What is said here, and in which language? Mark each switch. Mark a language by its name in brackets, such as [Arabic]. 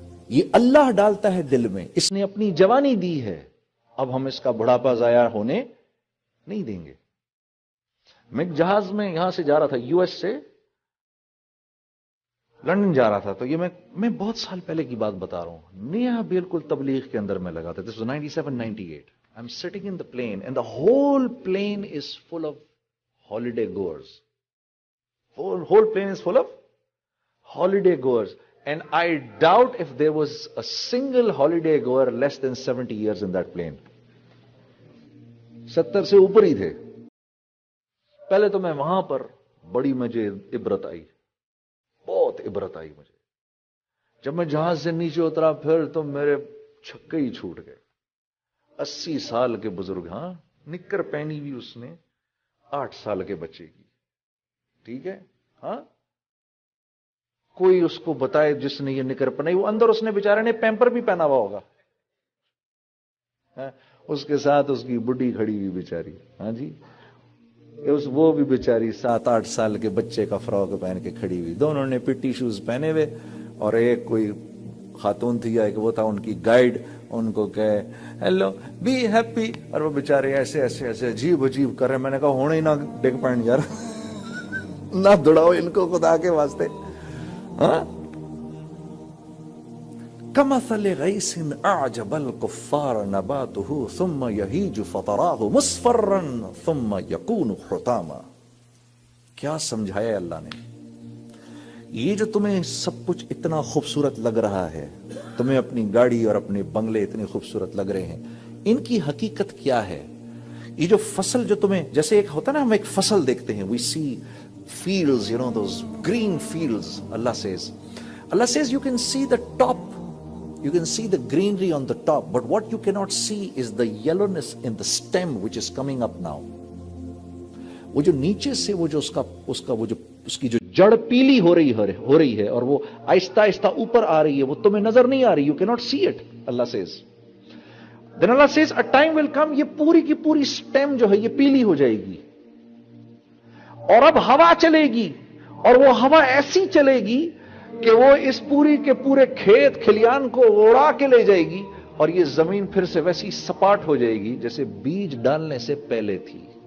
[Urdu] یہ اللہ ڈالتا ہے دل میں. اس نے اپنی جوانی دی ہے، اب ہم اس کا بڑھاپا ضائع ہونے نہیں دیں گے. میں ایک جہاز میں یہاں سے جا رہا تھا، US سے لندن جا رہا تھا. تو یہ میں بہت سال پہلے کی بات بتا رہا ہوں، نیا بالکل تبلیغ کے اندر میں لگا تھا. [English] This was 97-98. I'm sitting in the plane and the whole plane is full of holiday goers. Whole plane is full of holiday goers. And I doubt if there was a single holiday goer less than 70 years in that plane. [Urdu] 70 سے اوپر ہی تھے. پہلے تو میں وہاں پر بڑی مجھے عبرت آئی، بہت عبرت آئی مجھے. جب میں جہاز سے نیچے اترا پھر تو میرے چھکے ہی چھوٹ گئے. 80 سال کے بزرگ، ہاں، نکر پہنی بھی اس نے 8 سال کے بچے کی. ٹھیک ہے، ہاں، کوئی اس کو بتائے جس نے یہ نکر پہنائی، وہ اندر اس نے بیچارے نے پیمپر بھی پہنا ہوا ہوگا، اس کے ساتھ اس کی بڈھی کھڑی ہوئی بیچاری، ہاں جی، وہ بھی بیچاری 7-8 سال کے بچے کا فراک پہن کے کھڑی ہوئی، دونوں نے پٹی شوز پہنے ہوئے، اور ایک کوئی خاتون تھی یا ایک وہ تھا ان کی گائیڈ، ان کو کہے [English] hello be happy, [Urdu] اور وہ بیچارے ایسے ایسے ایسے عجیب عجیب کر رہے. میں نے کہا ہونے ہی نہ ڈگ پائیں یار، نہ دوڑاؤ ان کو خدا کے واسطے. [Arabic] ہاں، کمثل غیث اعجب الکفار نباته ثم یہیج فتراه مصفرا ثم یکون حطاما. [Urdu] کیا سمجھایا اللہ نے؟ یہ جو تمہیں سب کچھ اتنا خوبصورت لگ رہا ہے، تمہیں اپنی گاڑی اور اپنے بنگلے اتنے خوبصورت لگ رہے ہیں، ان کی حقیقت کیا ہے؟ یہ جو فصل جو تمہیں، جیسے ایک ہوتا ہے نا، ہم ایک فصل دیکھتے ہیں، [English] we see fields, you know, those green fields. Allah says you can see the top, you can see the greenery on the top, but what you cannot see is the yellowness in the stem which is coming up now. [Urdu] وہ جو نیچے سے وہ جو اس کی جو جڑ پیلی ہو رہی ہے اور وہ آہستہ آہستہ اوپر آ رہی ہے، وہ تمہیں نظر نہیں آ رہی. [English] You cannot see it. Allah says. Then Allah says a time will come، [Urdu] یہ پوری کی پوری stem جو ہے یہ پیلی ہو جائے گی، اور اب ہوا چلے گی، اور وہ ہوا ایسی چلے گی کہ وہ اس پوری کے پورے کھیت کھلیان کو اڑا کے لے جائے گی، اور یہ زمین پھر سے ویسی سپاٹ ہو جائے گی جیسے بیج ڈالنے سے پہلے تھی.